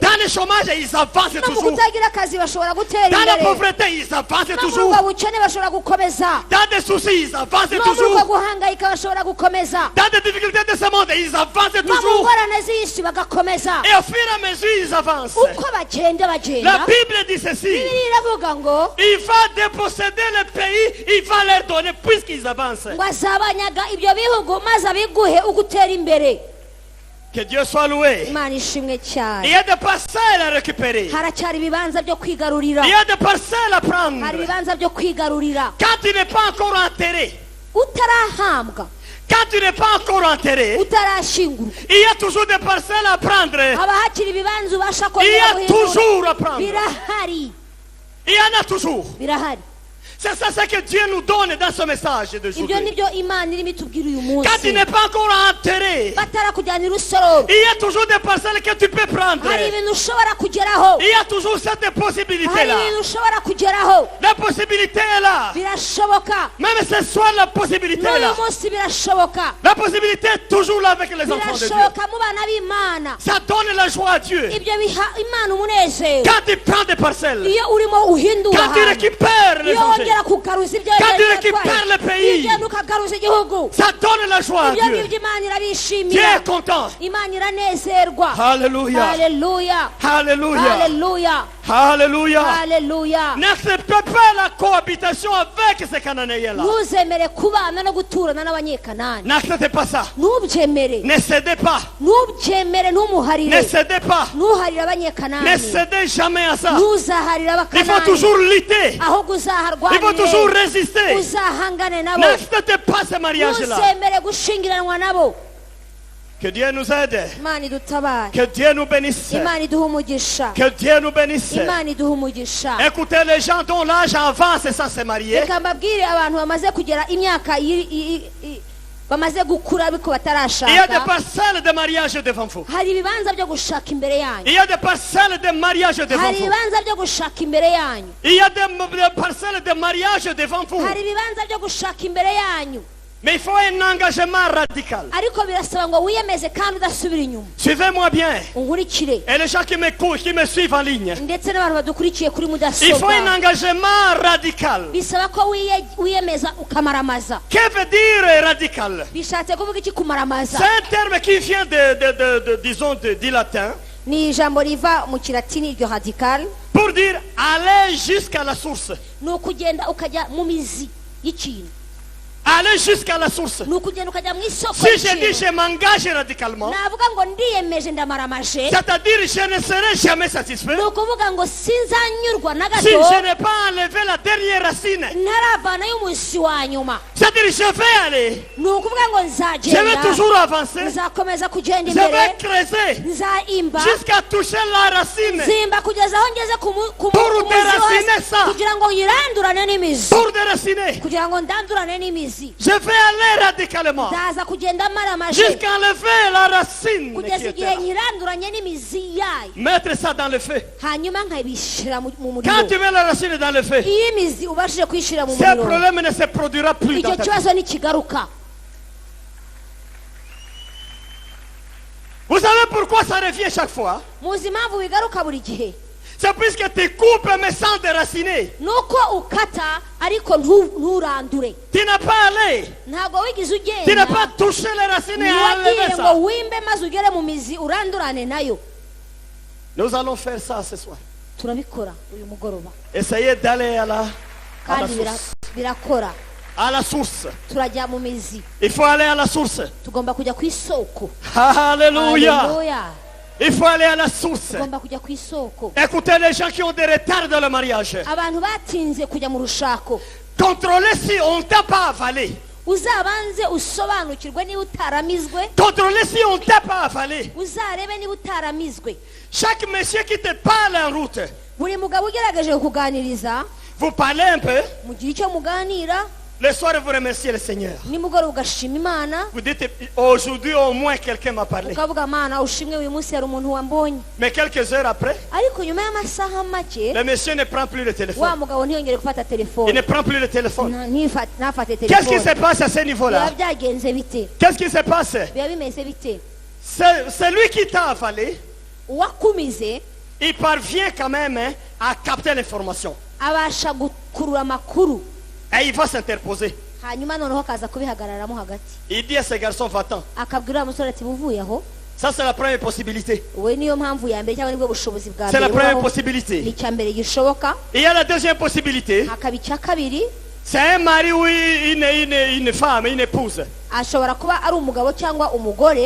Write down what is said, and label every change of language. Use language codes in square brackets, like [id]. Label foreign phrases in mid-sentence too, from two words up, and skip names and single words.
[fr] Dans le chômage, ils avancent [rw] no mu [fr] toujours. [rw] kutagira akazi bashobora gutera [fr] Dans la [rw] imbere, [fr] pauvreté, ils avancent [rw] no muri [fr] toujours. [rw] ubwo bukene bashobora gukomeza, [fr] Dans des soucis, ils avancent [rw] no muri ubwo [fr] toujours. [rw] guhangayika bashobora gukomeza, [fr] Dans des difficultés de ce monde, ils avancent [rw] no mu [fr] toujours. [rw] ngorane z'isi bagakomeza. [fr] Et au fur et à mesure, ils avancent. [rw] uko bagenda [fr] La [rw] bagenda, [fr] Bible dit ceci. [rw] bibiliya iravuga ngo [fr] Il va déposséder le pays, il va leur donner puisqu'ils avancent. [rw] ngo azabanyaga ibyo bihugu maze abiguhe ugutera imbere. [fr] Que Dieu soit loué. [rw] imana ishimwe [fr] Il [rw] cyane. [fr] y a des parcelles à récupérer. [rw] haracyari ibibanza byo kwigarurira, [fr] Il y a des parcelles à prendre. [rw] hari ibibanza byo kwigarurira. [fr] Quand tu n'es pas encore enterré, [rw] utarahambwa, [fr] quand tu n'es pas encore enterré, [rw] utarashingurwa, [fr] il y a toujours des parcelles à prendre. [rw] haba hakiri ibibanza ubasha [fr] Il y [rw] kongera [fr] a [rw] guhindura. [fr] toujours à prendre. [rw] birahari, [fr] Il y en a toujours. [rw] birahari. [fr] C'est ça ce que Dieu nous donne dans ce message [rw] ibyo [fr] d'aujourd'hui. [rw] nibyo imana irimo itubwira uyu munsi. [fr] Quand tu n'es pas encore enterré, [rw] batarakujyanira urusororo, [fr] il y a toujours des parcelles que tu peux prendre. [rw] hari ibintu ushobora kugeraho, [fr] Il y a toujours cette [rw] hari [fr] possibilité-là. [rw] ibintu ushobora kugeraho, [fr] La possibilité est là. [rw] birashoboka. [fr] Même ce soir, la possibilité est là. [rw] n'uyu munsi birashoboka, [fr] La possibilité est toujours là avec les enfants de Dieu. [rw] birashoboka mu bana b'imana. [fr] Ça donne la joie à Dieu. [rw] ibyo biha imana umunezero. [fr] Quand tu prends des parcelles, [rw] iyo urimo uhindura [fr] quand tu [rw] ahantu, [fr] récupères les [rw] iyo [fr] objets, [rw] wongera kugaruza ibyo [fr] Quand tu [rw] yari [fr] récupères [rw] yaratwaye, [fr] le pays, [rw] iyo ugenda ukagaruza igihugu, [fr] ça donne la joie à [rw] ibyo [fr] Dieu. [rw] ngibyo imana [fr] Dieu [rw] irabishimira, [fr] est content. [rw] imana iranezerwa. [fr] Alléluia. [rw] Haleluya, [fr] Alléluia. [rw] haleluya, [fr] Alléluia. [rw] haleluya. [fr] N'accepte pas la cohabitation avec ces Cananéens-là. [rw] ntuzemere kubana no guturana n'abanyekanani, [fr] N'acceptez pas ça. [rw] ntubyemere, [fr] Ne cédez pas. [rw] ntubyemere, [fr] Ne [rw] ntumuharire, [fr] cédez pas. [rw] ntuharire [fr] Ne [rw] abanyekanani, [fr] cédez jamais à ça. [rw] ntuzaharire [fr] Il faut [rw] abakanani, [fr] toujours lutter. [rw] ahubwo [fr] Il faut toujours [rw] uzaharwanire, [fr] résister. [rw] uzahangane nabo, [fr] N'acceptez pas ce mariage-là. [rw] ntuzemere gushingiranwa nabo. [fr] Que Dieu nous aide. [rw] imana idutabare, [fr] Que Dieu nous bénisse. [rw] imana iduhe umugisha, [fr] Que Dieu nous bénisse. [rw] imana iduhe umugisha. [fr] Écoutez, les gens dont l'âge avance sans se marier, [rw] reka mbabwire abantu bamaze kugera imyaka bamaze gukura ariko [fr] il y a des [rw] batarashaka, [fr] parcelles de mariage devant vous. [rw] hari ibibanza byo gushaka imbere yanyu, [fr] Il y a des parcelles de mariage devant [rw] hari [fr] vous. [rw] ibibanza byo gushaka imbere yanyu, [fr] Il y a des parcelles de mariage devant vous. [rw] hari ibibanza byo gushaka imbere yanyu, [fr] Mais il faut un engagement radical. [rw] ariko birasaba ngo wiyemeze kandi udasubira inyuma. [fr] Suivez-moi bien. [rw] unkurikire, [fr] Et les gens qui m'écoutent, qui me suivent en ligne. [rw] ndetse n'abantu badukurikiye kuri [fr] Il faut un [rw] mudasobwa, [fr] engagement radical. [rw] bisaba ko wiyemeza ukamaramaza. [fr] Que veut dire radical? [rw] bishatse kuvuga iki kumaramaza? [fr] C'est un terme qui vient disons, du latin [rw] ni ijambo riva mu kilatini iryo radical, [fr] pour dire aller jusqu'à la source. [rw] ni ukugenda ukajya mu mizi y'ikintu, [fr] Aller jusqu'à la source. [rw] ni ukugenda ukajya mu isoko [fr] Si je dis [rw] y'ikintu. [fr] je m'engage radicalement, [rw] navuga ngo ndiyemeje ndamaramaje, [fr] c'est-à-dire je ne serai jamais satisfait [rw] ni ukuvuga ngo sinzanyurwa na [fr] si [rw] gato [fr] je n'ai pas enlevé la dernière racine. [rw] ntaravanayo umuzi wa nyuma. [fr] C'est-à-dire je vais aller, [rw] ni ukuvuga ngo [fr] je vais [rw] nzagenda, [fr] toujours avancer, [rw] nzakomeza kugenda [fr] je [rw] imbere, [fr] vais creuser [rw] nzaimba, [fr] jusqu'à toucher la racine. [rw] nzimba kugeza aho ngeze ku [fr] Pour [rw] muzi [fr] déraciner [rw] wose, [fr] ça. [rw] kugira ngo yirandurane n'imizi, [fr] Pour déraciner, [rw] kugira ngo ndandurane n'imizi. [fr] je vais aller radicalement [rw] ndaza kugenda maramaje [fr] jusqu'à enlever la racine qui [rw] kugeza [fr] était [rw] igihe [fr] là. [rw] nyiranduranye n'imizi yayo, [fr] Mettre ça dans le feu. [rw] hanyuma nkabishyira mu [fr] Quand [rw] muriro. [fr] tu mets la racine dans le feu, [rw] iyo imizi ubashije kuyishyira mu [fr] ce [rw] muriro, [fr] problème ne se produira plus dans [rw] icyo [fr] ta vie. [rw] kibazo ntikigaruka. [fr] Vous savez pourquoi ça revient chaque fois? [rw] muzi impamvu bigaruka buri gihe? [fr] C'est puisque tu coupes mais sans déraciner. [rw] ni uko ukata ariko nturandure, [fr] Tu n'as pas allé. [rw] ntabwo wigeze [fr] Tu n'as pas [rw] ugenda [fr] touché les racines et [rw] ntiwagiye [fr] enlevé [rw] ngo [fr] ça. [rw] wimbe maze ugere mu mizi urandurane nayo. [fr] Nous allons faire ça ce soir. [rw] turabikora uyu mugoroba [fr] Essayez d'aller à la [rw] kandi [fr] source. [rw] birakora. [fr] À la source. [rw] turajya mu mizi, [fr] Il faut aller à la source. [rw] tugomba kujya ku isoko. [fr] Alléluia. [rw] Haleluya. [fr] Il faut aller à la source. [rw] tugomba kujya ku isoko. [fr] Écoutez les gens qui ont des retards dans le mariage. [rw] abantu batinze kujya mu rushako, [fr] Contrôlez si on ne t'a pas avalé. [rw] uzabanze usobanukirwe niba utaramizwe, [fr] Contrôlez si on ne t'a pas avalé. [rw] uzarebe niba utaramizwe. [fr] Chaque monsieur qui te parle en route, [rw] buri mugabo ugerageje kukuganiriza, [fr] vous parlez un peu. [rw] mugira icyo muganira, [fr] Le soir, vous remerciez le Seigneur. [rw] nimugoroba ugashima Imana, [fr] Vous dites, aujourd'hui au moins quelqu'un m'a parlé. [rw] ukavuga Mana ushimwe uyu munsi hari umuntu wambonye. [fr] Mais quelques heures après, [rw] ariko nyuma y'amasaha make [fr] le monsieur ne prend plus le [rw] wa [fr] téléphone. [rw] mugabo ntiyongere gufata [fr] Il [rw] telefone, [fr] ne prend plus le téléphone. [rw] ntafate [fr] Qu'est-ce qui se [rw] telefone. [fr] passe à ce niveau-là? [rw] biba byagenze bite? [fr] Qu'est-ce qui se passe? [rw] biba bimeze bite? [fr] C'est lui qui t'a avalé. [rw] uwakumize [fr] Il parvient quand même à capter l'information. [rw] abasha gukurura amakuru, [fr] Et il va s'interposer. [rw] hanyuma noneho akaza kubihagararamo hagati, [fr] Il dit à ce garçon, va-t'en. [rw] akabwira wa musore ati buvuye aho. [fr] Ça, c'est la première possibilité. [rw] we niyo mpamvu ya mbere cyangwa nibwo bushobozi bwa [fr] C'est la [rw] mbere [fr] première [rw] bubaho. ni [fr] possibilité. [rw] icya mbere gishoboka. [fr] Il y a la deuxième possibilité. [rw] hakaba icya kabiri, [fr] C'est un mari ou une femme, une épouse. [rw] ashobora kuba ari umugabo cyangwa umugore